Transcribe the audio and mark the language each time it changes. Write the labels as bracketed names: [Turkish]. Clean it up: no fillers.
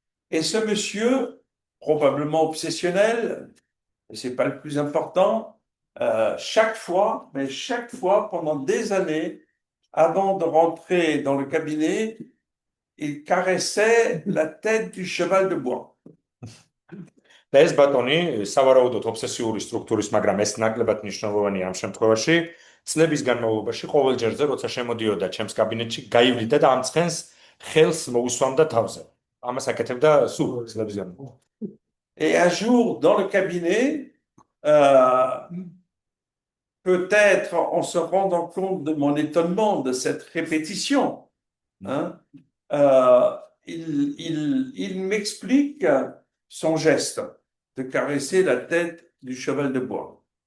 [French] Et ce monsieur, probablement obsessionnel, et c'est pas le plus important, chaque fois, pendant des années, avant de rentrer dans le cabinet, il caressait la tête du cheval de bois. [Georgian] და ეს ბატონი სავარაუდოდ ობსესიური სტრუქტურის, მაგრამ ეს ნაკლებად მნიშვნელოვანია ამ შემთხვევაში, წლების განმავლობაში ყოველ ჯერზე, როცა შემოდიოდა ჩემს კაბინეტში, გაივლიდა და ამ ცხენს ხელს მოусვამდა თავზე. ამას აკეთებდა სულ წლების განმავლობაში. [French] Et un jour, dans le cabinet, peut-être en se rendant compte de mon étonnement de cette répétition, hein, il m'explique son geste de caresser la tête du cheval de bois.